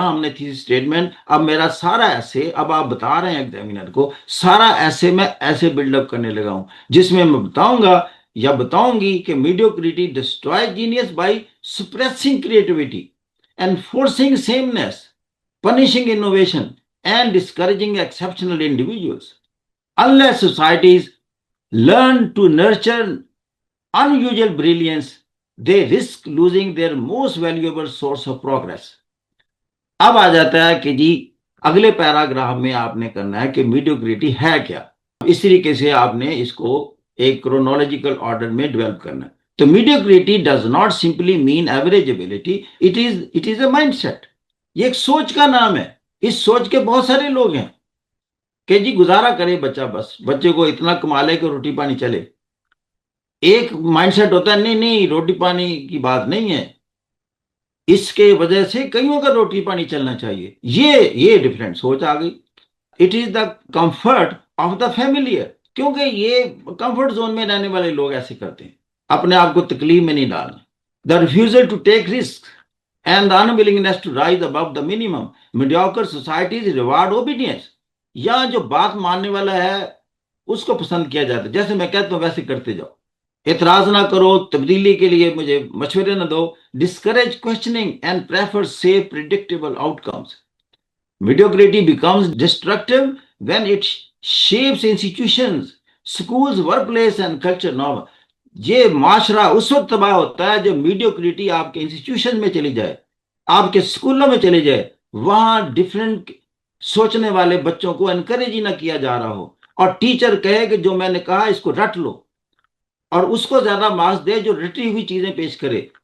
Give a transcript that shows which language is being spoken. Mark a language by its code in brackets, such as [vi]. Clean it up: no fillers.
[ur] یہاں ہم نے تھی اسٹیٹمنٹ، اب میرا سارا ایسے، اب آپ بتا رہے ہیں ایگزامینر کو، سارا ایسے میں ایسے بلڈ اپ کرنے لگا ہوں جس میں بتاؤں گا یا بتاؤں گی کہ [en] Mediocrity destroy genius by suppressing creativity, enforcing sameness, punishing innovation and discouraging exceptional individuals. Unless societies learn to nurture unusual brilliance, they risk losing their most valuable source of progress. [ur] اب آ جاتا ہے کہ جی اگلے پیراگراف میں آپ نے کرنا ہے کہ میڈیوکریٹی ہے کیا. اس طریقے سے آپ نے اس کو ایک کرونالوجیکل آرڈر میں ڈیولپ کرنا ہے. [en] تو mediocrity does not simply mean average ability, it is a mindset. [ur] یہ ایک سوچ کا نام ہے. اس سوچ کے بہت سارے لوگ ہیں کہ جی گزارا کرے بچہ، بس بچے کو اتنا کما لے کہ روٹی پانی چلے. ایک مائنڈ سیٹ ہوتا ہے نہیں روٹی پانی کی بات نہیں ہے، اس کے وجہ سے کئیوں کا روٹی پانی چلنا چاہیے. یہ ڈفرینٹ سوچ آ گئی. [en] It is the comfort of the familiar. [ur] کیونکہ یہ کمفرٹ زون میں رہنے والے لوگ ایسے کرتے ہیں، اپنے آپ کو تکلیف میں نہیں ڈالنا. دا refusal to take risk and the [en] unwillingness to rise above the minimum. Mediocre societies reward obedience. [ur] یہاں جو بات ماننے والا ہے اس کو پسند کیا جاتا ہے، جیسے میں کہتا ہوں ویسے کرتے جاؤ، اعتراض نہ کرو، تبدیلی کے لیے مجھے مشورے نہ دو. [en] Discourage questioning and prefer safe predictable outcomes. Mediocrity becomes destructive when it shapes institutions, schools, workplace and culture norm. [ur] یہ معاشرہ اس وقت تباہ ہوتا ہے جب میڈیوکریٹی آپ کے انسٹیٹیوشن میں چلی جائے، آپ کے اسکولوں میں چلی جائے، وہاں ڈفرینٹ سوچنے والے بچوں کو انکریج ہی نہ کیا جا رہا ہو، اور ٹیچر کہے کہ جو میں نے کہا اس کو رٹ لو، اور اس کو زیادہ مارکس دے جو رٹی ہوئی چیزیں پیش کرے.